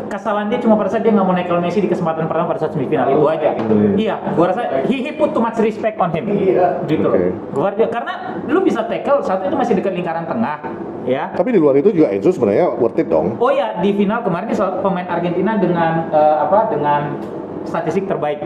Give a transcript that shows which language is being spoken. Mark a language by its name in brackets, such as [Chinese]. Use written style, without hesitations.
[Indonesian] Kesalahan dia cuma pada saat dia nggak mau nekel Messi di kesempatan pertama pada saat semifinal itu aja. Iya, gua rasa [English] he put too much respect on him. [Indonesian] Gitu loh. Guardia, karena lu bisa tackle satu itu masih dekat lingkaran tengah, ya. Tapi di luar itu juga Enzo sebenarnya worth it dong. Oh ya, di final kemarin dia pemain Argentina dengan dengan statistik terbaik.